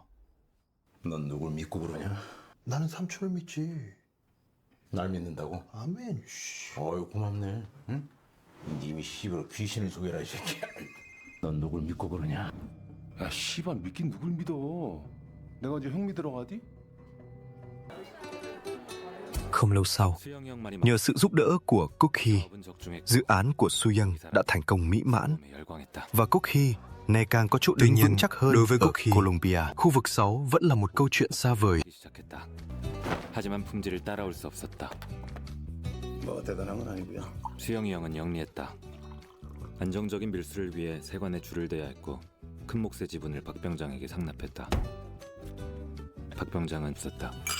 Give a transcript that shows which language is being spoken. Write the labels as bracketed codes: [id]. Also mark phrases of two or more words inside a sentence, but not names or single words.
[ko] 넌 누굴 믿고 그러냐? 나는 삼촌을 믿지. 날 믿는다고? 아멘. 씨. 어이 고맙네. 응? 님이 씨발 귀신을 속여라 이 새끼야. 넌 누굴 믿고 그러냐? 야 씨발 믿긴 누굴 믿어. 내가 이제 형 믿으러 가디? [vi] Không lâu sau, [ko] 수영이 형 말이 [vi] nhờ sự giúp đỡ của Guk Hee, [ko] 사업은 적중했고 [vi] dự án của Su Young đã thành công mỹ mãn [ko] 몸에 열광했다. [vi] và Guk Hee ngày càng có chỗ đứng vững chắc hơn đối với Colombia. Khu vực 6 vẫn là một câu chuyện xa vời. [ko] 시작했다. 하지만 품질을 따라올 수 없었다. 뭐 대단한 건 아니고요. 수영이 형은 영리했다. 안정적인 밀수를 위해 세관에 줄을 대야 했고 큰 몫의 지분을 박병장에게 상납했다. 박병장은 없었다.